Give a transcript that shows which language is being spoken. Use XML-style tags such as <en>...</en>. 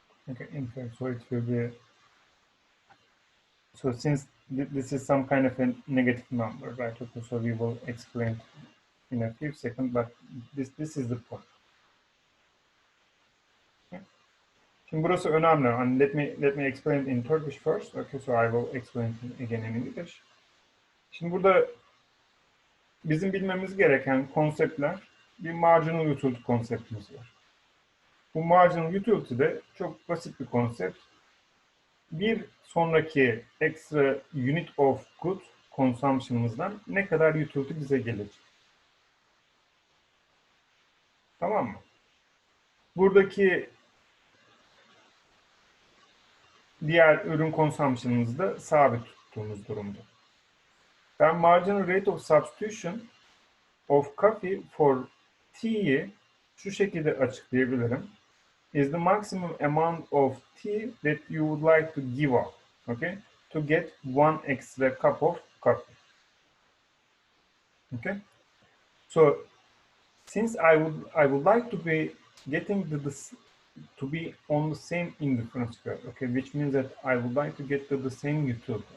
<en>Okay. In fact, so it will be, so since this is some kind of a negative number, right? Okay. So we will explain in a few seconds, but this is the point. Okay.</en> <tr>Şimdi burası önemli.</tr> <en>And let me explain in Turkish first. Okay. So I will explain again in English.</en> <tr>Şimdi burada bizim bilmemiz gereken konseptler, bir marginal utility konseptimiz var. Bu marginal utility de çok basit bir konsept. Bir sonraki</tr> <en>extra unit of good</en> <tr>consumption'ımızdan ne kadar utility bize gelecek. Tamam mı? Buradaki diğer ürün consumption'ımızı da sabit tuttuğumuz durumda. Ben</tr> <en>marginal rate of substitution of coffee for tea'yi</en> <tr>şu şekilde açıklayabilirim.</tr> <en>Is the maximum amount of tea that you would like to give up, okay, to get one extra cup of coffee. Okay, so since I would like to be getting to be on the same indifference curve, okay, which means that I would like to get to the same utility.</en>